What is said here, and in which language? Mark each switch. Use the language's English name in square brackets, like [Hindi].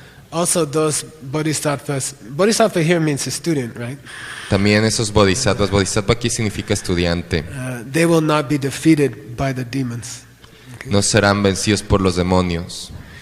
[English] also those bodhisattvas, bodhisattva here means a student, right? [Spanish] También esos bodhisattvas, bodhisattva aquí significa estudiante, [English] they will not be defeated by the demons. Okay? [Spanish] No serán vencidos por los demonios.